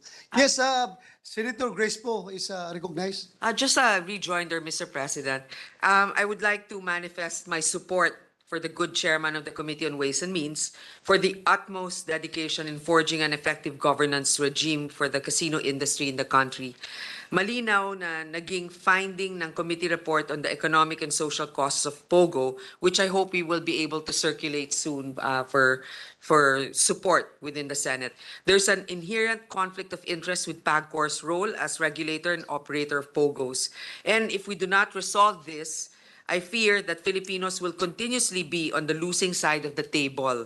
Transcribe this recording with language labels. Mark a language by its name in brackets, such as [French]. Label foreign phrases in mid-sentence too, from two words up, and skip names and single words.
[English] Yes, Senator Grace po is recognized. Just a rejoinder, Mr. President. I would like to manifest my support for the good chairman of the Committee on Ways and Means for the utmost dedication in forging an effective governance regime for the casino industry in the country. [Filipino] Malinaw na naging finding ng [English] committee report on the economic and social costs of POGO, which I hope we will be able to circulate soon for support within the Senate. There's an inherent conflict of interest with PAGCOR's role as regulator and operator of POGOs. And if we do not resolve this, I fear that Filipinos will continuously be on the losing side of the table.